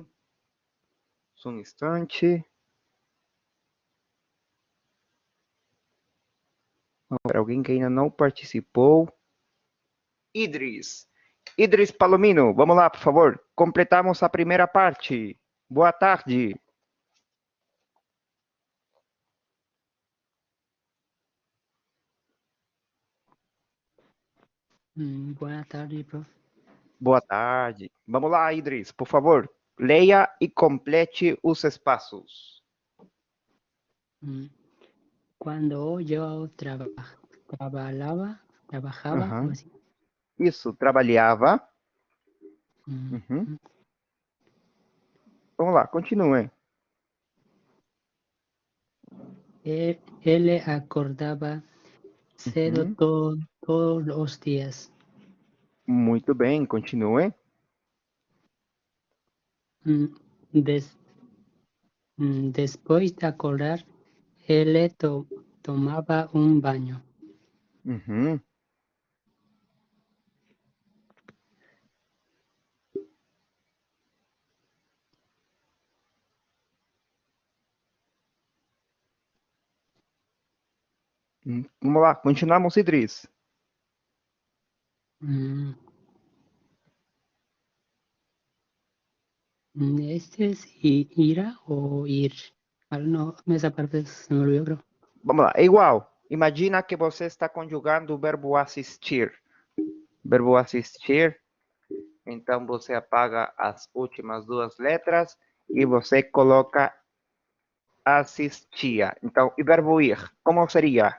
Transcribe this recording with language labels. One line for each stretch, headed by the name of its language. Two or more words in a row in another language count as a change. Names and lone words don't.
Portuguese: Só um instante. Vamos ver alguém que ainda não participou. Idris. Idris Palomino, vamos lá, por favor. Completamos a primeira parte. Boa tarde.
Spanish: Buenas tardes, profe.
Portuguese: Boa tarde. Vamos lá, Idris, por favor. Leia e complete os espaços.
Spanish: Cuando yo trabajaba, algo así.
Portuguese: Isso, trabalhava. Vamos lá, continue.
Spanish: Él acordaba cedo todos los días.
Portuguese: Muito bem, continue.
Spanish: Después de acordar, él tomaba un baño.
Portuguese: Vamos lá, continuamos, Idris.
Spanish: ¿Este es ira o ir? No, esa parte se me olvidó, creo.
Portuguese: Vamos lá, é igual. Imagina que você está conjugando o verbo assistir. Verbo assistir. Então, você apaga as últimas 2 letras e você coloca assistia. Então, e verbo ir, como seria?